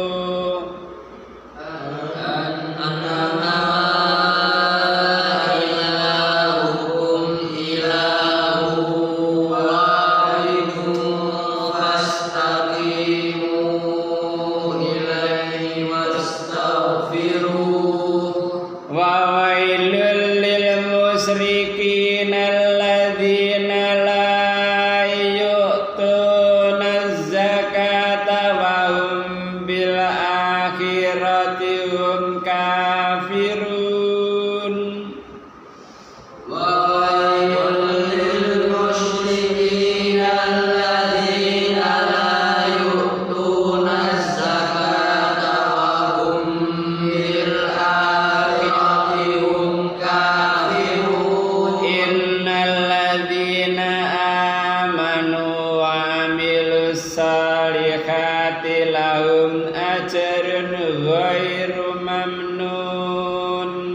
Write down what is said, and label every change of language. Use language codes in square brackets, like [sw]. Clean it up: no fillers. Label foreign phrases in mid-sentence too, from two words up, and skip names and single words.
[ar] أنما إلهكم إله واحد فاستقيموا إليه واستغفروه. وويل للمشركين الذين لا يؤتون الزكاة وهم بالآخرة هم كافرون. ويل للمشركين الذين لا يؤتون الزكاة وهم بالآخرة هم كافرون. إن الذين آمنوا وعملوا الصالحات لهم أجر غير ممنون.